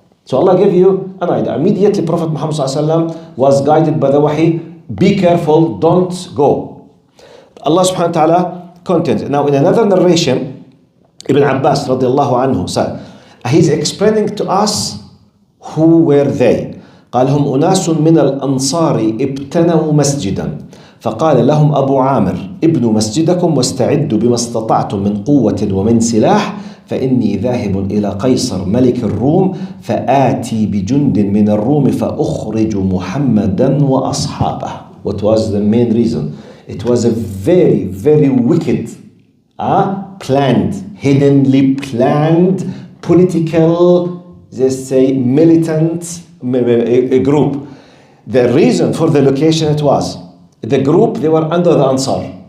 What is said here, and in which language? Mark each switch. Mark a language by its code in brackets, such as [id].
[en] So Allah gave you an idea. Immediately Prophet Muhammad ﷺ was guided by the wahi, be careful, don't go. Allah subhanahu wa ta'ala continues. Now in another narration, Ibn Abbas radiallahu anhu said, he's explaining to us who were they. [ar] قال هم أناس من الأنصار ابتنوا مسجدا فقال لهم أبو عامر ابنوا مسجدكم واستعدوا بما استطعتم من قوة ومن سلاح فإني ذاهب إلى قيصر ملك الروم فآتي بجند من الروم فأخرج محمدا وأصحابه. [en] What was the main reason? It was a very, very wicked, planned, hiddenly planned, political, let's say militant a group. The reason for the location it was, the group, they were under the Ansar.